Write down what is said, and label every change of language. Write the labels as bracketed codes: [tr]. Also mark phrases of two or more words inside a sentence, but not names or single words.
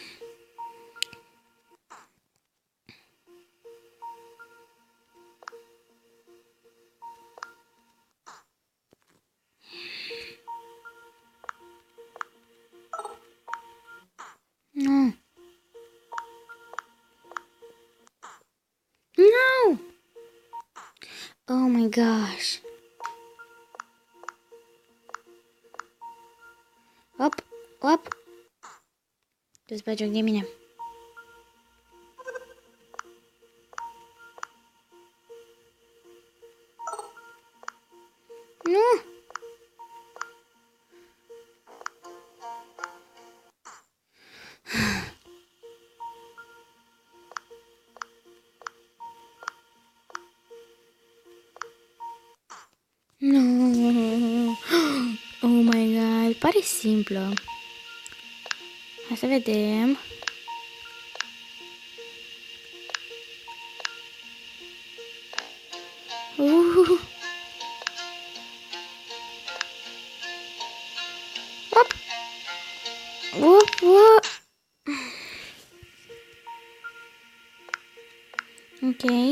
[ro] Nu. [en] No! Oh my gosh. Op. [ro] Tu-ți bagi joc de mine. Nu! Nu! [en] Oh my god, [ro] pare simplă. Hai să vedem. Op. Ok.